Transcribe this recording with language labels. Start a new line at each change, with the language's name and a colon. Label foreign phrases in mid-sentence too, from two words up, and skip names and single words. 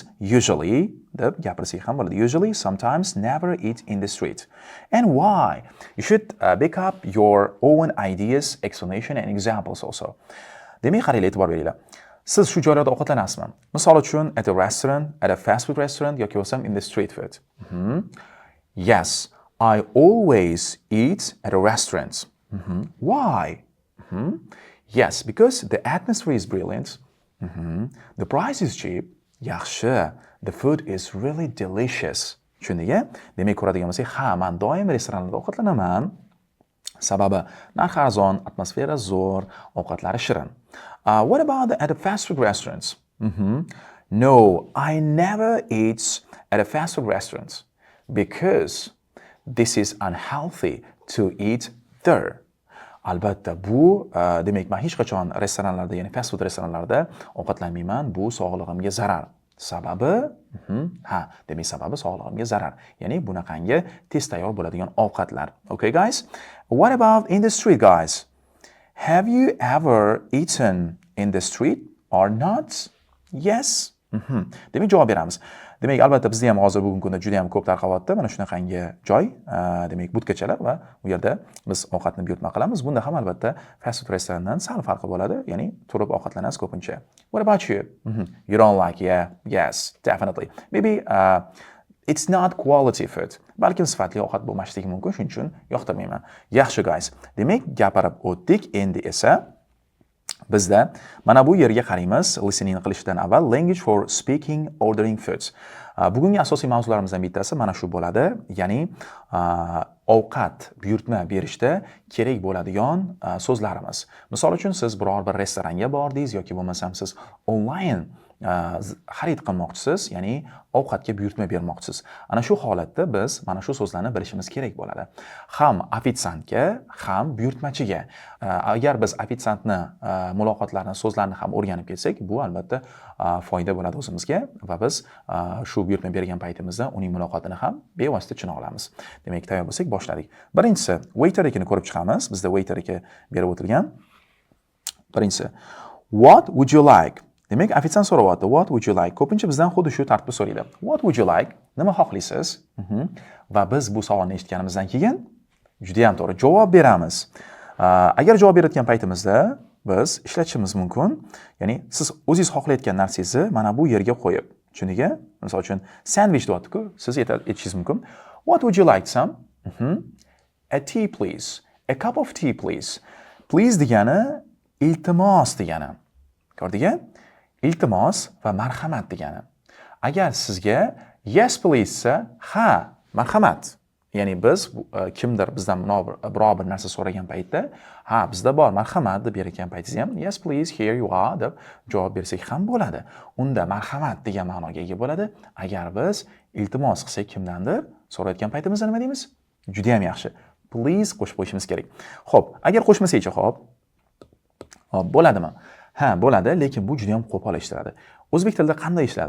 Uzbek: Usually deb gapirsak ham bo'ladi.
English: Usually, sometimes, never eat in the street. And why? You should back up your own ideas, explanation and examples also.
Uzbek: Demak, qaranglar, e'tibor beringlar. Siz shu joylarda ovqatlanasizmi? Misol uchun,
English: at a restaurant, at a fast food restaurant
Uzbek: yoki bo'lmasam
English: in the street food. Yes, I always eat at a restaurant. Why? Yes, because the atmosphere is brilliant. The price is cheap. Yaxshi. The food is really delicious.
Uzbek: Tushundingmi? Demak, ko'radigan bo'lsak, ha, men doim restoranlarda ovqatlanaman. Sababi narxi arzon, atmosfera zo'r, ovqatlari shirin.
English: What about at the fast food restaurants? No, I never eat at a fast food restaurant because this is unhealthy to eat there.
Uzbek: Albatta, bu demak, men hech qachon restoranlarda, ya'ni
English: fast food
Uzbek: restoranlarda ovqatlanmayman. Bu sog'lig'imga zarar. Sababi, demak sababi sog'lig'imga zarar. Ya'ni bunaqangi tez tayyor bo'ladigan ovqatlar.
English: Okay, guys? What about in the street, guys? Have you ever eaten in the street or not? Yes.
Uzbek: Demak, javob beramiz. Demak, albatta bizda ham hozir bugungi kunda juda ham ko'p tarqalyapti. Mana shunaqangi joy, demak, budkachalar va u yerda biz ovqatni buyurtma qilamiz. Bunda ham albatta
English: fast food
Uzbek: restorandan sal farqi bo'ladi, ya'ni turib ovqatlanasiz ko'pincha.
English: What about you? You don't like? Yeah, yes, definitely. Maybe it's not quality food.
Uzbek: Balkim sifatli ovqat bo'lmasligi mumkin, shuning uchun yoqtirmayman. Yaxshi, guys. Demak, gapirib o'tdik. Endi esa bizda mana bu yerga qaraymiz.
English: Listening
Uzbek: qilishdan avval
English: language for speaking, ordering foods.
Uzbek: Bugungi asosiy mavzularimizdan bittasi mana shu bo'ladi, ya'ni ovqat buyurtma berishda kerak bo'ladigan so'zlarimiz. Misol uchun siz biror bir restoranga bordingiz yoki bo'lmasam siz onlayn xarid qilmoqchisiz, ya'ni ovqatga buyurtma bermoqchisiz. Ana shu holatda biz mana shu so'zlarni bilishimiz kerak bo'ladi. Ham ofitsiantga, ham buyurtmachiga. Agar biz ofitsiantni muloqotlarini, so'zlarini ham o'rganib ketsak, bu albatta foyda bo'ladi o'zimizga va biz shu buyurtma bergan paytimizda uning muloqotini ham bevosita tushuna olamiz. Demak, tayyor bo'lsak, boshladik. Birinchisi, waiter ekini ko'rib chiqamiz. Bizda waiter eki berib o'tilgan. Birinchisi,
English: what would you like?
Uzbek: Demak, ofitsiant so'rayapti,
English: what would you like?
Uzbek: Ko'pincha bizdan xuddi shu tartibda so'raydi.
English: What would you like?
Uzbek: Nima xohlaysiz? Va biz bu savolni eshitganimizdan keyin juda ham to'g'ri javob beramiz. Agar javob berayotgan paytimizda biz ishlatishimiz mumkin. Ya'ni siz o'zingiz xohlayotgan narsangizni mana bu yerga qo'yib, tushundingmi? Misol uchun sandwich deyapti-ku, siz aytishingiz mumkin.
English: What would you like, some? A tea, please. A cup of tea, please.
Uzbek: Please degani iltimos degani. Ko'rdingmi? Iltimos va marhamat degani. Agar sizga
English: yes please
Uzbek: sa, ha, marhamat. Ya'ni biz kimdir bizdan biror bir narsa so'ragan paytda, ha, bizda bor, marhamat deb bergan paytingizda ham
English: yes please, here you are
Uzbek: deb javob bersak ham bo'ladi. Unda marhamat degan ma'noga ega bo'ladi. Agar biz iltimos qilsak kimdandir so'rayotgan paytimizda nima deymiz? Juda ham yaxshi. Please qo'shib qo'yishimiz kerak. Xo'p, agar qo'shmasak-chi, xo'p. Bo'ladimi? Ha, bo'ladi, lekin bu juda ham qo'pol ishladi. O'zbek tilida qanday ishladi?